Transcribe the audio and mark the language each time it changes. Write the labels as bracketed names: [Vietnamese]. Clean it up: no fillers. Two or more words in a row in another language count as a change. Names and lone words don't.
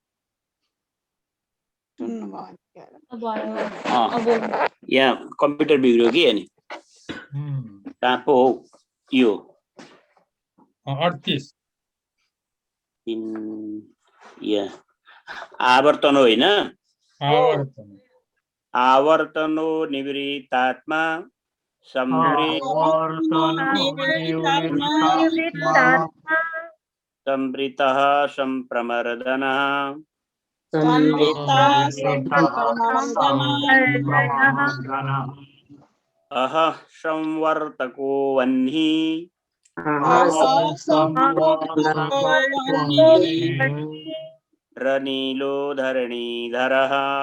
[Nepali] यहाँ कम्प्युटर बिग्रियो कि अनि कहाँ पो हो यो 38 यहाँ आवर्तन होइन आवर्तन [Sanskrit] आवर्तनो निवृत्तात्मा संवृतः संप्रमर्दनः अहः संवर्तको वह्नि रनिलो धरणीधरः